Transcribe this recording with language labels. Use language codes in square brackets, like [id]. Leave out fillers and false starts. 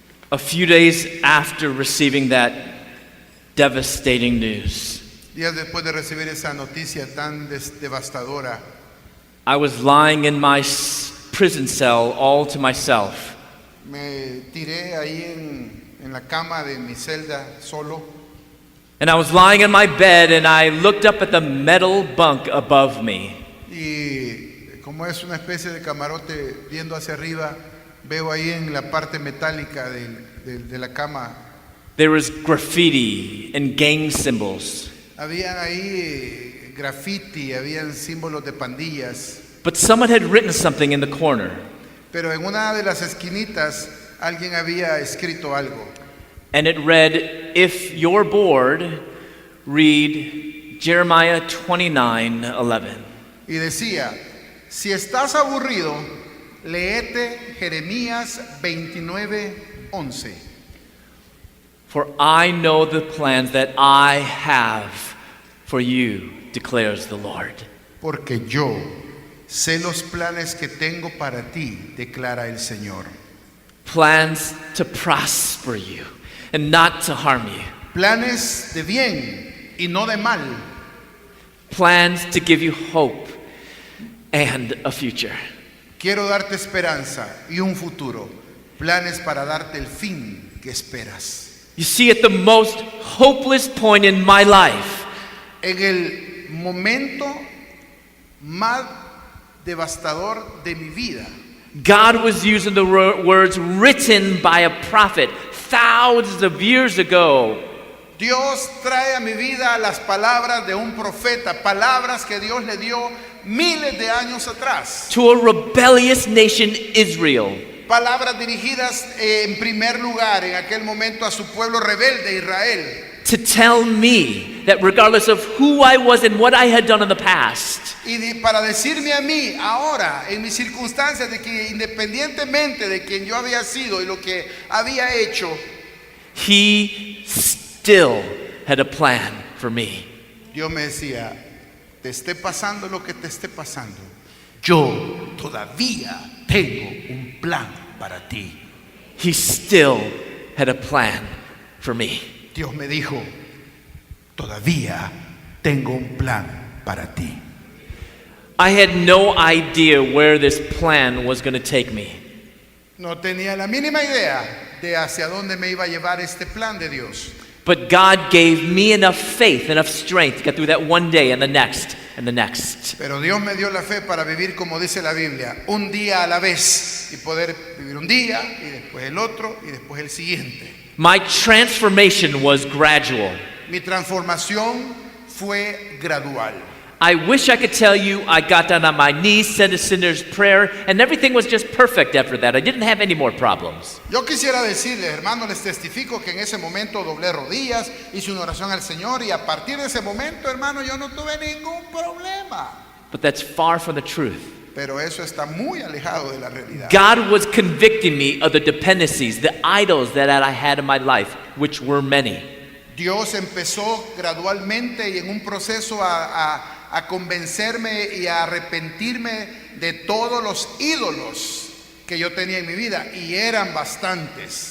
[en] A few days after receiving that devastating news, [es] Días después de recibir esa noticia tan devastadora, [en] I was lying in my prison cell all to myself. [es] me tiré ahí en la cama de mi celda solo. [en] And I was lying in my bed and I looked up at the metal bunk above me. [es] Y como es una especie de camarote viendo hacia arriba, veo ahí en la parte metálica de la cama, [en] There was graffiti and gang symbols. [es] habían ahí graffiti, habían símbolos de pandillas, [en] But someone had written something in the corner. [es] pero en una de las esquinitas alguien había escrito algo. [en] And it read, if you're bored, read Jeremiah 29:11. [es] Y decía, si estás aburrido, léete Jeremías 29:11. [en] For I know the plans that I have for you, declares the Lord. [es] Porque yo sé los planes que tengo para ti, declara el Señor. [en] Plans to prosper you and not to harm you. [es] Planes de bien y no de mal. [en] Plans to give you hope and a future. [es] Quiero darte esperanza y un futuro. Planes para darte el fin que esperas. [en] You see, at the most hopeless point in my life, [es] En el momento más devastador de mi vida, [en] God was using the words written by a prophet thousands of years ago. [es] Dios trae a mi vida las palabras de un profeta, palabras que Dios le dio miles de años atrás. [en] To a rebellious nation, Israel. [es] Palabras dirigidas en primer lugar en aquel momento a su pueblo rebelde, Israel. [en] To tell me that regardless of who I was and what I had done in the past, [es] Para decirme a mí ahora, en mis circunstancias, de que independientemente de quien yo había sido y lo que había hecho, [en] He still had a plan for me. [es] Dios me decía, te esté pasando lo que te esté pasando, yo todavía tengo un plan para ti. [en] He still had a plan for me. [es] Dios me dijo, todavía tengo un plan para ti. [en] I had no idea where this plan was going to take me. [es] No tenía la mínima idea de hacia dónde me iba a llevar este plan de Dios. [en] But God gave me enough faith, enough strength to get through that one day and the next and the next. [es] Pero Dios me dio la fe para vivir como dice la Biblia, un día a la vez, y poder vivir un día y después el otro y después el siguiente. [en] My transformation was gradual. [es] Mi transformación fue gradual. [en] I wish I could tell you I got down on my knees, said a sinner's prayer, and everything was just perfect after that. I didn't have any more problems. [es] Yo quisiera decirles, hermanos, les testifico que en ese momento doblé rodillas, hice una oración al Señor y a partir de ese momento, hermano, yo no tuve ningún problema. [en] But that's far from the truth. [es] pero eso está muy alejado de la realidad. [en] God was convicting me of the dependencies, the idols that I had in my life, which were many. [es] Dios empezó gradualmente y en un proceso a convencerme y a arrepentirme de todos los ídolos que yo tenía en mi vida, y eran bastantes.